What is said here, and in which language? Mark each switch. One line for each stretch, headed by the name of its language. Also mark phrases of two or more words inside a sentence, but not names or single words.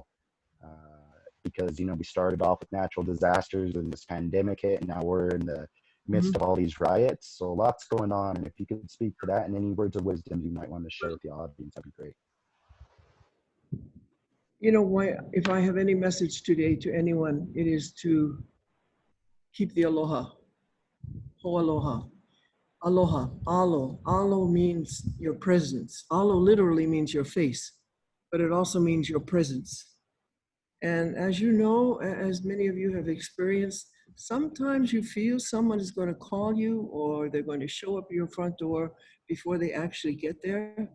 English: Because, you know, we started off with natural disasters and this pandemic hit, and now we're in the midst of all these riots. So lots going on. And if you could speak to that and any words of wisdom you might want to share with the audience, that'd be great. You know, if I have any message today to anyone, it is to keep the aloha.
Hawaiian: Ho'aloha. Aloha. Alo.
English: Alo means your presence. Alo literally means your face, but it also means your presence. And as you know, as many of you have experienced, sometimes you feel someone is going to call you or they're going to show up at your front door before they actually get there.